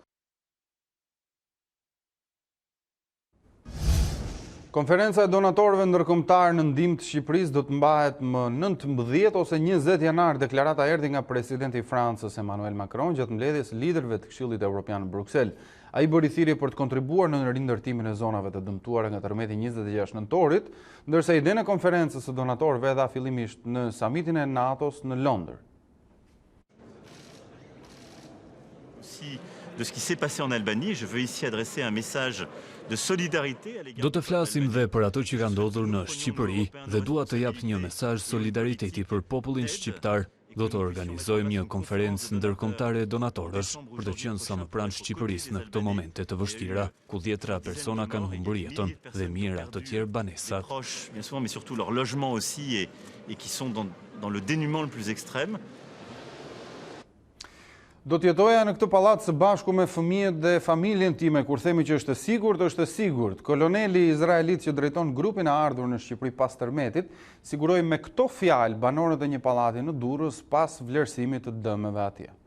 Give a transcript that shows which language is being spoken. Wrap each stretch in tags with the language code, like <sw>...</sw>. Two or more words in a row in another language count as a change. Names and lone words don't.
<sq>Konferenca e donatorëve ndërkombëtar në ndihmë të Shqipërisë do të mbahet më 19 ose 20 janar, deklarata erdhi nga presidenti i Francës Emmanuel Macron gjatë mbledhjes liderëve të Këshillit Evropian në Bruksel. Ai bëri thirrje për të kontribuar në rindërtimin e zonave të dëmtuara nga tërmeti 26 nëntorit, ndërsa idenë e konferencës së donatorëve dha fillimisht në samitin e NATO-s në Londër.</sq> <fr>De ce qui s'est passé en Albanie, je veux ici adresser un message de solidarité à l'égard.</fr> <sq>Do të flasim dhe për ato që ka ndodhur në Shqipëri dhe dua të jap një mesazh solidariteti për popullin shqiptar. Do të organizojmë një konferencë ndërkombëtare donatorësh për të qenë sa më pranë Shqipërisë në këto momente të vështira, ku dhjetra persona kanë humbur jetën dhe mijëra të tjerë banesa.</sq> <fr>Bien souvent, mais surtout leur logement aussi et qui sont dans le dénuement le plus extrême.</fr> <sq>Do të jetoja në këtë pallat së bashku me fëmijët dhe familjen time, kur themi që është e sigurt, është e sigurt. Koloneli izraelit që drejton grupin e ardhur në Shqipëri pas tërmetit, siguroi me këto fjalë banorët e një pallati në Durrës pas vlerësimit të dëmeve atje.</sq>